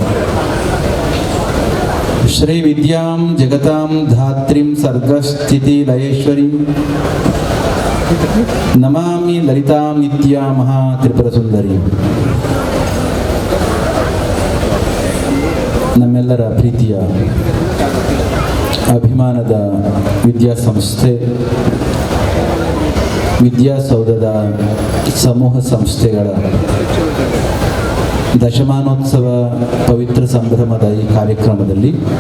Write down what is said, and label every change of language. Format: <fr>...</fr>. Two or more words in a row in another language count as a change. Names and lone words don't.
<sa>श्रीविद्यां जगतां धात्रीं सर्गस्थितिलयेश्वरीं नमामि ललितां नित्यां महात्रिपुरसुन्दरीं.</sa> <kn>ನಮ್ಮೆಲ್ಲರ ಪ್ರೀತಿಯ ಅಭಿಮಾನದ ವಿದ್ಯಾಸಂಸ್ಥೆ ವಿದ್ಯಾಸೌಧದ ಸಮೂಹ ಸಂಸ್ಥೆಗಳ ದಶಮಾನೋತ್ಸವ ಪವಿತ್ರ ಸಂಭ್ರಮದ ಈ ಕಾರ್ಯಕ್ರಮದಲ್ಲಿ</kn>